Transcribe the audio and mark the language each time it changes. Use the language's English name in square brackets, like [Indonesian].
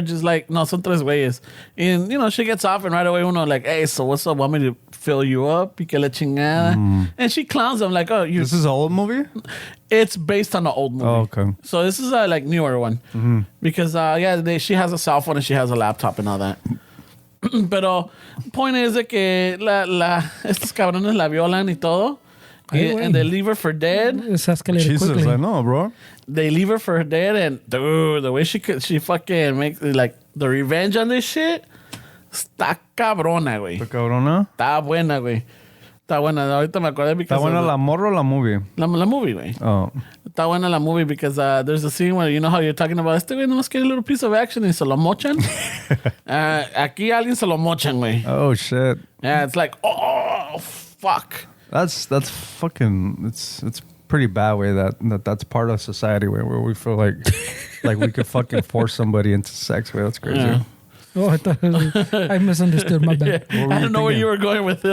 [English] Just like, no, son tres güeyes. And, she gets off and right away, like, hey, so what's up? Want me to fill you up? Y que la chingada. And she clowns them like, oh, this is an old movie? It's based on an old movie. Oh, okay. So this is a like newer one. Mm-hmm. Because, she has a cell phone and she has a laptop and all that. [Spanish] Pero point is de que estos cabrones la violan y todo. [English] and they leave her for dead. It's escalated Jesus, quickly. I know, bro. They leave her for dead, and dude, the way she fucking makes like the revenge on this shit. [Spanish] Está cabrona, güey. ¿Está cabrona? Está buena, güey. Está buena. Ahorita me acordé because ¿Está buena la morra o la movie? la movie, güey. Oh. [English] Está buena la movie because there's a scene where you know how you're talking about este güey nomás quiere a little piece of action y se lo mochan. [Spanish] Aquí alguien se lo mochan, güey. [English] Oh, shit. Yeah, it's like, oh, fuck. That's fucking, it's pretty bad way that's part of society where we feel like we could fucking force somebody into sex way. That's crazy. Yeah. Oh, I misunderstood. My bad. I don't know where you were going with it.